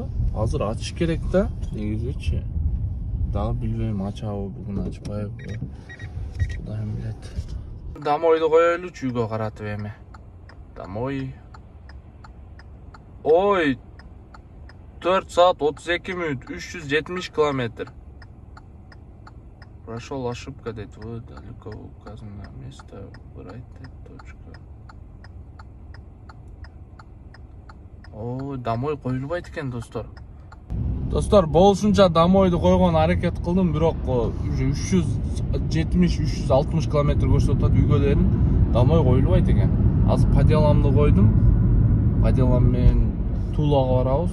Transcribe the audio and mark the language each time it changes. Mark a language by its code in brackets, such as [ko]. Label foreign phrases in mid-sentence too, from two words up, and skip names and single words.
[ky] Азыр ачыш керек да, негизичи. Дагы билбейм, ачабы, бүгүн ачпайбы. Кудайым билет. Домойду коелучу үйгө каратып эми. Домой. Ой, 4 саат 32 мүнөт, 370 километр. [ru] Прошел ошибка, дейт, вы далеко указано место, выбирайте точку. [ky] О, домой коюлбайт экен, достор. Достор, болушунча домойду койгон аракет кылдым, бирок уже 370-360 километр көрсөтөт үйгө дерин. Домой коюлбайт экен. Азыр поделамды койдум. Поделам менен Тулага барабыз.